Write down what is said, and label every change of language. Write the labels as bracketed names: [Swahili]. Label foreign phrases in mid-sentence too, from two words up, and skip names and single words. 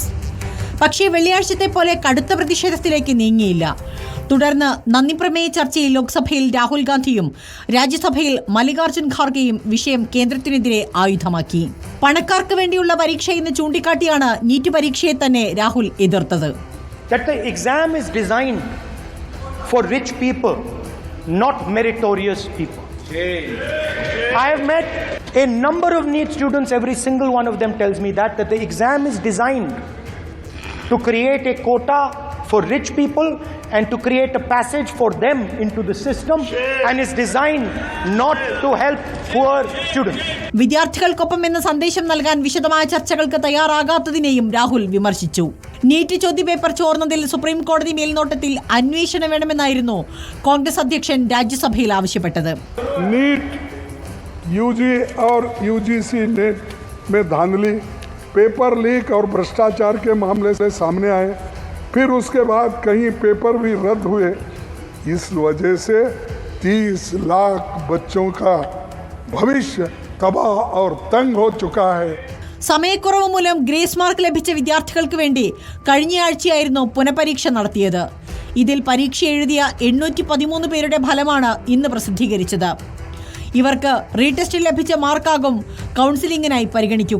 [Malayalam] പക്ഷേ വെള്ളിയാഴ്ചത്തെ പോലെ കടുത്ത പ്രതിഷേധത്തിലേക്ക് നീങ്ങിയില്ല. തുടർന്ന് നന്ദിപ്രമേയ ചർച്ചയിൽ ലോക്സഭയിൽ രാഹുൽ ഗാന്ധിയും രാജ്യസഭയിൽ മല്ലികാർജ്ജുൻ ഖാർഗെയും വിഷയം കേന്ദ്രത്തിനെതിരെ ആയുധമാക്കി. പണക്കാർക്ക് വേണ്ടിയുള്ള പരീക്ഷ എന്ന് ചൂണ്ടിക്കാട്ടിയാണ് നീറ്റ് പരീക്ഷയെ തന്നെ രാഹുൽ എതിർത്തത്. [English] For rich people, not meritorious people. I have met a number of NEET students. Every single one of them tells me that the exam is designed to create a quota for rich people and to create a passage for them into the system and is designed not to help poor students. [Malayalam] വിദ്യാർത്ഥികൾക്കൊപ്പം എന്ന സന്ദേശം നൽകാൻ വിശദമായ ചർച്ചകൾക്ക് തയ്യാറാകാത്തതിനെയും രാഹുൽ വിമർശിച്ചു. നീറ്റ് ചോദ്യപേപ്പർ ചോർന്നതിൽ സുപ്രീം കോടതി മേൽനോട്ടത്തിൽ അന്വേഷണം വേണമെന്നായിരുന്നു കോൺഗ്രസ് അധ്യക്ഷൻ രാജ്യസഭയിൽ ആവശ്യപ്പെട്ടത്. [Hindi] नीट यूजी और यूजीसी नेट में धांधली, पेपर लीक और भ्रष्टाचार के मामले से सामने आए, फिर उसके बाद कहीं पेपर भी रद्द हुए. इस वजह से 30 लाख बच्चों का भविष्य तबाह और तंग हो चुका है. [Malayalam] സമയക്കുറവ് മൂലം ഗ്രേസ് മാർക്ക് ലഭിച്ച വിദ്യാർത്ഥികൾക്ക് വേണ്ടി കഴിഞ്ഞയാഴ്ചയായിരുന്നു പുനഃപരീക്ഷ നടത്തിയത്. ഇതിൽ പരീക്ഷ എഴുതിയ 813 പേരുടെ ഫലമാണ് ഇന്ന് പ്രസിദ്ധീകരിച്ചത്. ഇവർക്ക് റീടെസ്റ്റിൽ ലഭിച്ച മാർക്കാകും കൗൺസിലിംഗിനായി പരിഗണിക്കുക.